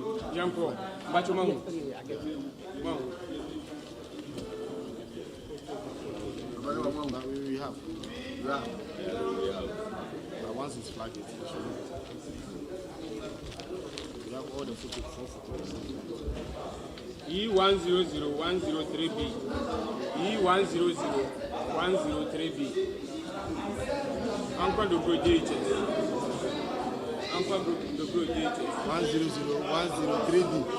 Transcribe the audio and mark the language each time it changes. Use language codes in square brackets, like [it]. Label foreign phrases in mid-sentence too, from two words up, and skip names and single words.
[en] Janko, Bachumangu. But we have. But once it's flagged, it's we have all the photos, 4 photos. E100-103B. E100-103B. Uncle Dobro JHS. Uncle Dobro JHS. 100-103B.